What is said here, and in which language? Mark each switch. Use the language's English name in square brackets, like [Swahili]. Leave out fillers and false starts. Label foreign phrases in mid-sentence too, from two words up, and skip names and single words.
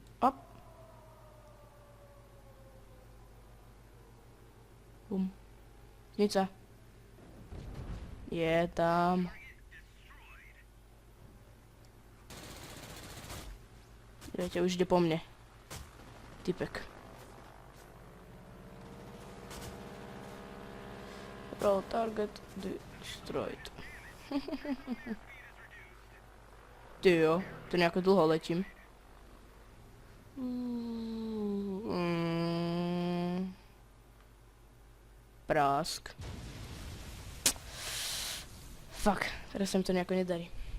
[Slovak] Op! Bum. Znica. Je tam. Viete, už ide po mne. Typek. [English] Roll target destroyed. [Czech] Ty jo, [Slovak] to nejako dlho letím. Prásk. Fuck, teraz sa mi to nejako nedarí.